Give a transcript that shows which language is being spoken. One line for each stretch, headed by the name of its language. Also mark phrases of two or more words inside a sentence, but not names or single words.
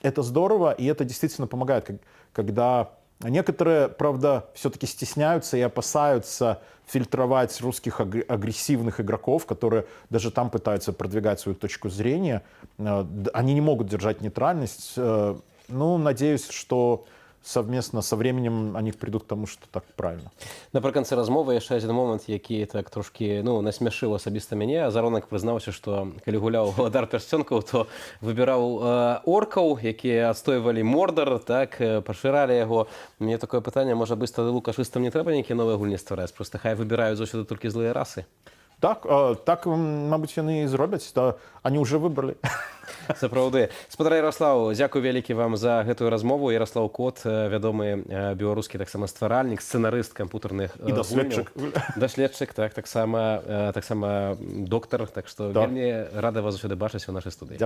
Russian: это здорово, и это действительно помогает, когда некоторые, правда, все-таки стесняются и опасаются фильтровать русских агрессивных игроков, которые даже там пытаются продвигать свою точку зрения. Они не могут держать нейтральность. Ну, надеюсь, что совместно со временем они придут к тому, что так правильно.
Belarusian: Напрыканцы размовы яшчэ адзін момант, які так трошкі насмяшыў асабіста мяне. Заронак прызнаўся, што калі гуляў галадар пярсцёнкаў, то выбіраў оркаў, якія адстойвалі Мордар, так пашыралі яго. Мне такое пытанне, можа быць, тады лукашыстам не трэба нейкія новыя гульні ствараць, проста хай выбіраюць заўсёды толькі злыя расы. Так, мабуть, яны і зробяць,
Russian: то они уже выбрали.
Belarusian: Сапраўды. Спадар Ярослаў, дзякуй вялікі вам за гэтую размову. Ярослаў Кот, вядомы беларускі таксама стваральнік, сцэнарыст камп'ютарных І даследчык. Даследчык, таксама доктар, так што вельмі рада вас заўсёды бачыць у нашай студыі.